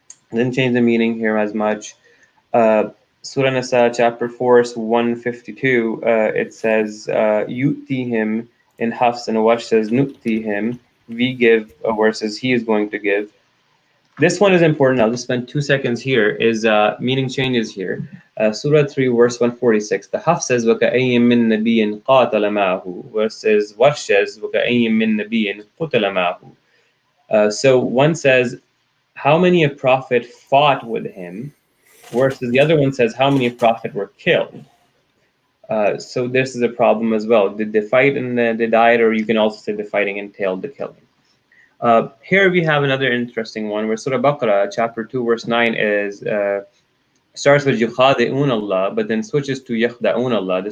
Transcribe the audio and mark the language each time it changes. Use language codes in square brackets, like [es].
[en] Didn't change the meaning here as much. Surah Nisa chapter 4 verse 152, it says Yutihim in Hafs, and Warsh says Nuktihim, we give, versus he is going to give. This one is important. I'll just spend 2 seconds here. Is meaning changes here. Surah 3 verse 146. The Hafs says [ar] وَكَأَيٍّ مِّن نَبِيٍّ قَاتَلَ مَعَهُ, [en] versus Warsh says [ar] وَكَأَيٍّ مِّن نَبِيٍّ قُتِلَ مَعَهُ. [en] So one says how many of Prophet fought with him, versus the other one says how many of Prophet were killed. So this is a problem as well. Did they fight and they died, or you can also say the fighting entailed the killing. Here we have another interesting one where Surah Baqarah chapter 2 verse 9 is starts with yukhadi'un Allah, but then switches to yakhda'un Allah.